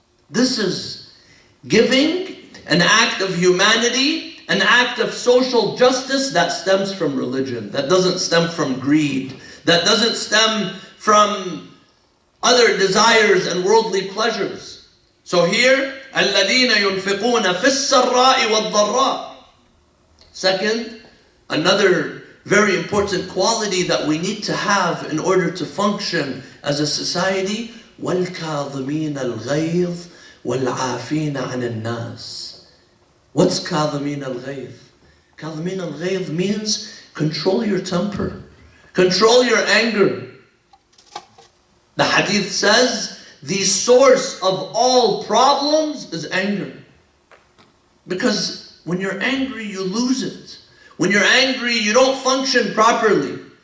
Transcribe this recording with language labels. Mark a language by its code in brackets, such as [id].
[en] This is giving, an act of humanity, an act of social justice that stems from religion, that doesn't stem from greed, that doesn't stem from other desires and worldly pleasures. So here, [ar] الَّذِينَ يُنْفِقُونَ فِي السَّرَّاءِ وَالضَّرَّاءِ. [en] Second, another very important quality that we need to have in order to function as a society, [ar] وَالْكَاظِمِينَ الْغَيْظِ وَالْعَافِينَ عَنِ النَّاسِ. [en] What's [ar] كَاظِمِينَ الْغَيْظِ? كَاظِمِينَ الْغَيْظ [en] means control your temper, control your anger. The hadith says the source of all problems is anger. Because when you're angry, you lose it. When you're angry, you don't function properly.